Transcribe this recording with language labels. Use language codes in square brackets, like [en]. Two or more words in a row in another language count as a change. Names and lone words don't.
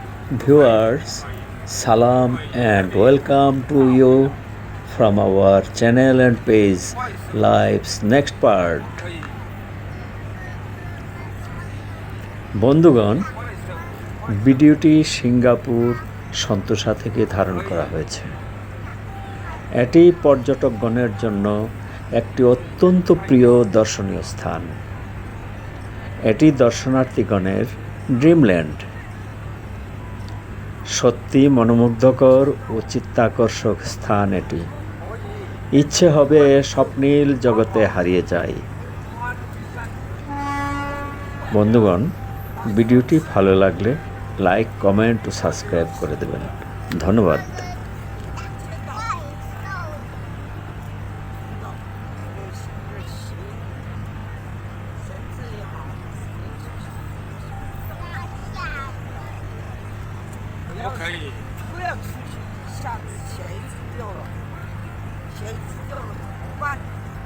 [en] Viewers, salam and welcome to you from our channel and page Life's Next Part. [bn] বন্ধুগণ, ভিডিওটি সিঙ্গাপুর সন্তোসা থেকে ধারণ করা হয়েছে। এটি পর্যটকগণের জন্য একটি অত্যন্ত প্রিয় দর্শনীয় স্থান। এটি দর্শনার্থীগণের ড্রিমল্যান্ড। সত্যি মনোমুগ্ধকর ও চিত্তাকর্ষক স্থান এটি। ইচ্ছে হবে স্বপ্নীল জগতে হারিয়ে যাই। বন্ধুগণ, ভিডিওটি ভালো লাগলে [en] like, comment [bn] ও সাবস্ক্রাইব করে দেবেন। ধন্যবাদ। [zh] 不可以，不要出去，下次鞋子掉了，鞋子掉了怎么办？